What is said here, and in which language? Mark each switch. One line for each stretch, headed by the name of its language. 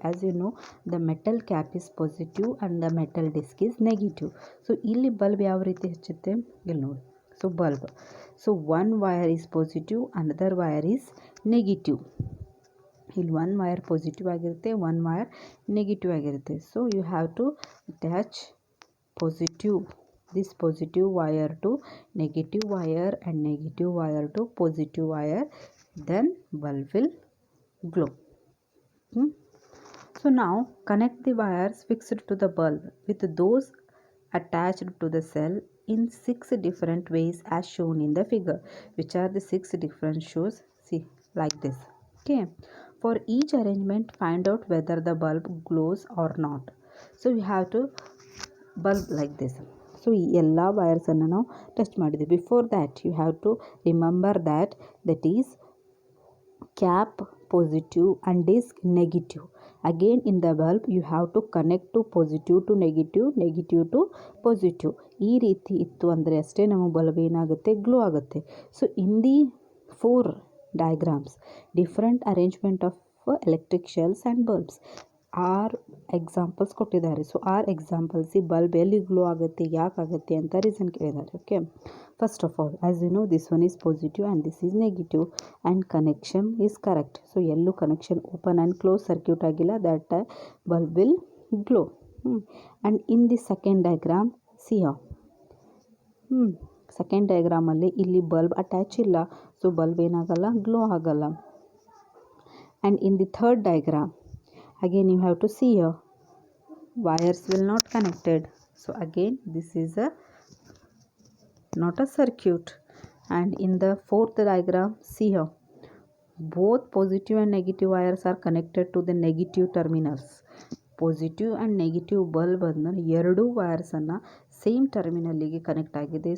English: As you know the metal cap is positive and the metal disc is negative.
Kannada: So ಇಲ್ಲಿ bulb ಯಾವ ರೀತಿ ಹಚ್ಚುತ್ತೆ, ಇಲ್ಲಿ ನೋಡಿ.
English: So bulb, so 1 wire is positive, another wire is negative.
Kannada: ಇಲ್ಲಿ 1 wire positive ಆಗಿರುತ್ತೆ, 1 wire negative ಆಗಿರುತ್ತೆ.
English: So you have to attach this positive wire to negative wire and negative wire to positive wire, then bulb will glow. So now connect the wires fixed to the bulb with those attached to the cell in 6 different ways as shown in the figure. Which are the 6 different shows? See, like this. Okay, for each arrangement find out whether the bulb glows or not. So you have to bulb like this.
Kannada: So ಈ ಎಲ್ಲ ವೈರ್ಸನ್ನು ನಾವು touch ಮಾಡಿದ್ವಿ.
English: Before that you have to remember that is cap positive and disc negative. Again in the bulb you have to connect to positive to negative, negative to positive.
Kannada: ಈ ರೀತಿ ಇತ್ತು ಅಂದರೆ ಅಷ್ಟೇ ನಮ್ಮ ಬಲ್ಬ್ ಏನಾಗುತ್ತೆ, ಗ್ಲೋ ಆಗುತ್ತೆ.
English: so in the 4 diagrams different arrangement of electric cells and bulbs are examples
Kannada: ಕೊಟ್ಟಿದ್ದಾರೆ. So R examples ಈ ಬಲ್ಬ್ ಎಲ್ಲಿ ಗ್ಲೋ ಆಗುತ್ತೆ, ಯಾಕಾಗುತ್ತೆ ಅಂತ ರೀಸನ್ ಕೇಳಿದ್ದಾರೆ.
English: Okay, first of all as you know this one is positive and this is negative and connection is correct.
Kannada: So ಎಲ್ಲೂ connection open and close circuit ಆಗಿಲ್ಲ,
English: That bulb will glow. And in the second diagram
Kannada: C second ಡಯಾಗ್ರಾಮಲ್ಲಿ ಇಲ್ಲಿ bulb attach ಇಲ್ಲ, so bulb ಏನಾಗಲ್ಲ, glow ಆಗಲ್ಲ.
English: And in the third diagram again you have to see here wires will not connected. So again this is not a circuit. And in the fourth diagram, see here, both positive and negative wires are connected to the negative terminals.
Kannada: Positive and negative bulb ಅನ್ನು ಎರಡೂ ವೈರ್ಸನ್ನು same ಟರ್ಮಿನಲ್ಲಿಗೆ connect ಆಗಿದೆ.